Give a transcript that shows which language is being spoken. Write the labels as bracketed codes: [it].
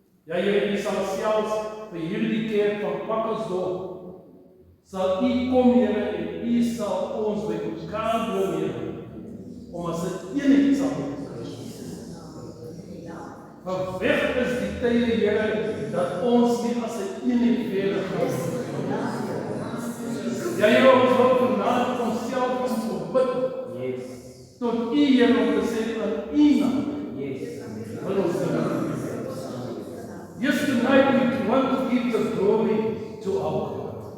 [af] Ja, Here, U sal selfs vir hierdie kerk van Pakkelsdorp, sal U kom, Here, en U sal ons by mekaar bring, Here, om as 'n eenheid saam met Want weg is die tye, Here, dat ons nie as 'n eenheid verder gaan. Ja, Here, ons wil vanaand onsself opbid. Tot U, Here, om te sê aan U naam. Wil ons dank. [en] Yes, tonight we want to give the glory to our God.